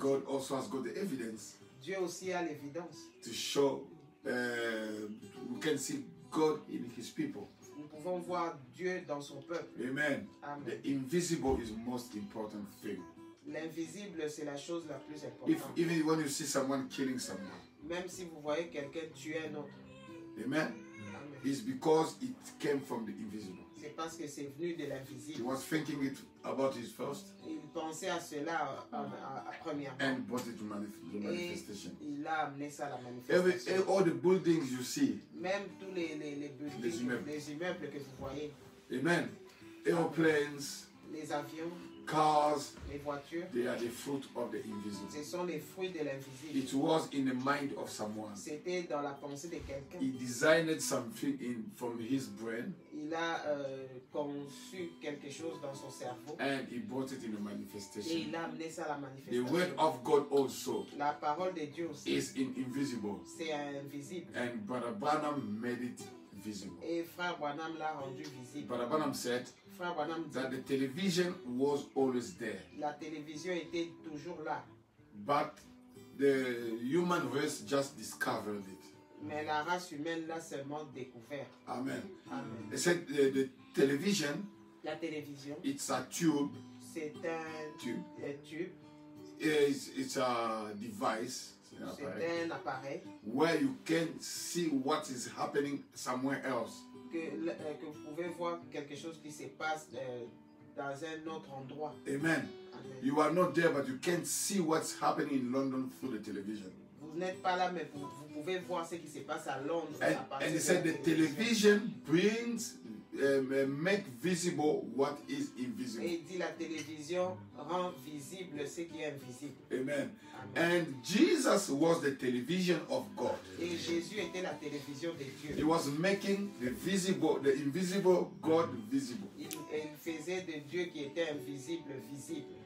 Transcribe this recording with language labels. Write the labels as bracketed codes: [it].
[en] God also has got the evidence [fr] Dieu aussi a l'évidence. [en] to show, we can see God in his people. [fr] Nous pouvons voir Dieu dans son peuple. [en] Amen. [fr] Amen. [en] The invisible is most important thing. [fr] L'invisible, c'est la chose la plus [en] If [fr] importante. [en] even when you see someone killing someone, [fr] Même si vous voyez quelqu'un tuer un autre, [en] amen, [fr] amen, [en] it's because it came from the invisible. [fr] c'est parce que c'est venu de [en] He [fr] l'invisible. [en] was thinking it about his first [fr] Il pensait à cela premièrement. [en] and brought it to the [fr] Et [en] manifestation. [fr] il a amené ça à la manifestation. [en] All the buildings you see, [fr] Même tous les buildings, les immeubles que vous voyez, [en] amen, airplanes, [fr] les avions, [en] cars, [fr] les voitures, [en] they are the fruit of the invisible. [fr] ce sont les fruits de l'invisible. [en] It was in the mind of someone. [fr] C'était dans la pensée de quelqu'un. [en] He designed something from his brain [fr] Il a conçu quelque chose dans son cerveau [en] and he brought it in the [fr] et [en] manifestation. [fr] il a amené ça à la [en] The word [fr] manifestation. [en] of God also [fr] La parole de Dieu aussi, [en] is invisible, [fr] c'est invisible. [en] and Brother Branham made it visible. [fr] Et Frère Branham l'a rendu visible. [en] Brother Branham said [fr] Frère Branham dit, [en] that the television was always there, [fr] la télévision était toujours là, [en] but the human race just discovered it. [fr] mais la race humaine l'a seulement découvert. [en] Amen. [fr] Amen. [en] They said the television, [fr] La télévision, [en] it's a tube, [fr] c'est un tube, [en] it's a device [fr] c'est un appareil [en] where you can see what is happening somewhere else. [fr] que vous pouvez voir quelque chose qui se passe dans un autre endroit. [en] Amen. [fr] Amen. [en] You are not there, but you can see what's happening in London through the television. [fr] Vous n'êtes pas là, mais vous pouvez voir ce qui se passe à Londres. à partir [en] And he [fr] de [en] said [fr] la [en] the television brings, make visible what is [fr] Et [en] invisible. [fr] il dit la télévision rend visible ce qui est invisible. [en] Amen. [fr] Amen. [en] And Jesus was the television of God. [fr] Et Jésus était la télévision de [en] He [fr] Dieu. [en] was making the invisible God visible. [fr] Il faisait de Dieu qui était invisible visible.